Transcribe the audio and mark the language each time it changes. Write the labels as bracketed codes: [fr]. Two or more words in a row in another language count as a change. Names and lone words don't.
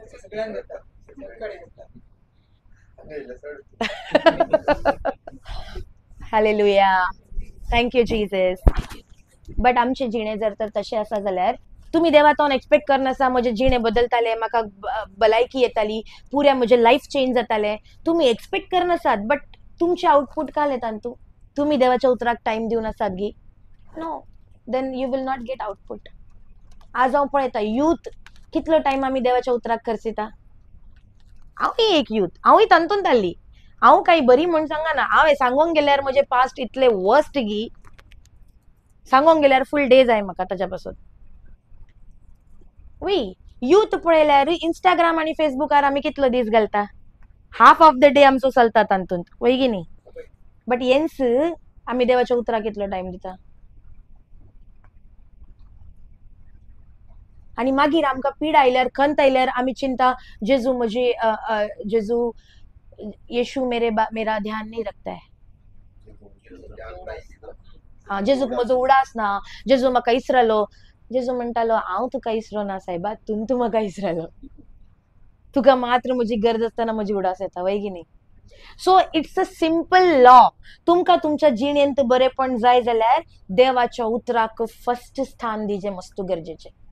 [en] Hallelujah, thank you Jesus. [kok] बट आमचे जिणे जर तर तशें आसा जाल्यार तुमी देवातावन एक्सपेक्ट करनासा म्हजे जिणे बदलताले, म्हाका भलायकी येताली, पुऱ्या म्हजे [en] life change [kok] जातालें. तुमी एक्सपेक्ट करनासात, बट तुमचे आउटपूट काल येतात. तुमी देवाच्या उतराक टायम दिवन आसात गी, [en] No, then you will not get output. [kok] आज हांव पळयता यूथ कितलो टायम आमी देवाच्या उतराक खर्चिता. हांवूय एक यूथ, हांवूय तांतून ताल्ली. हांव काही बरी म्हण सांगना. हांवें सांगोंक गेल्यार म्हजे पास्ट इतले वर्स्ट गी, सांगोंक गेल्यार [en] full day [kok] जाय म्हाका ताच्या पासून. [en] we youth [kok] पळयल्यार इंस्टाग्राम आनी फेसबुकार आमी कितलो दीस घालता. [en] half of the day [kok] आमचो चलता तांतून, वय गी न्ही. बट येन्स आमी देवाच्या उतराक कितलो टायम दिता. आनी मागीर आमकां पीड आयल्यार, खंत आयल्यार आमी चिंता, जेजू येशू [hi] मेरा ध्यान नहीं रखता है. [kok] हा जेजूक म्हजो उडास ना, जेजू म्हाका इसरलो. जेजू म्हणटालो हांव तुका इसरोना सायबा, तूं म्हाका इसरलो. तुका मात्र म्हजी गरज आसतना म्हजी उडास येता, वय की न्ही. [en] So it's a simple law. [kok] तुमकां तुमच्या जिणेंत बरेपण जाय जाल्यार देवाच्या उतराक फर्स्ट स्थान दिजे मस्त गरजेचे.